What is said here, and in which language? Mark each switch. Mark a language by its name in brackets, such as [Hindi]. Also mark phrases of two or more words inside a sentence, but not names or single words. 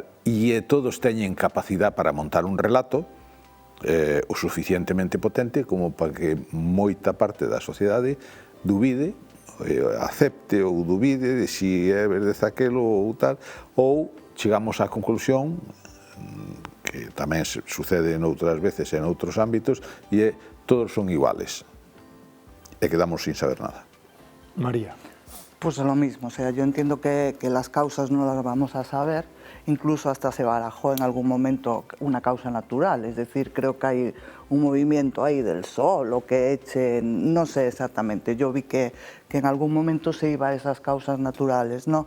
[Galician] E todos teñen capacidade para montar un relato o suficientemente potente como para que moita parte da sociedade dubide, acepte ou dubide de si é verdade aquelo ou tal, ou chegamos á conclusión, que tamén sucede noutras veces en outros ámbitos, e todos son iguales e quedamos sin saber nada. María. [Spanish] Pues es lo mismo, o sea, yo entiendo que las causas no las vamos a saber, incluso hasta se barajó en algún momento una causa natural, es decir, creo que hay un movimiento ahí del sol o que eche, no sé exactamente, yo vi que en algún momento se iba a esas causas naturales, ¿no?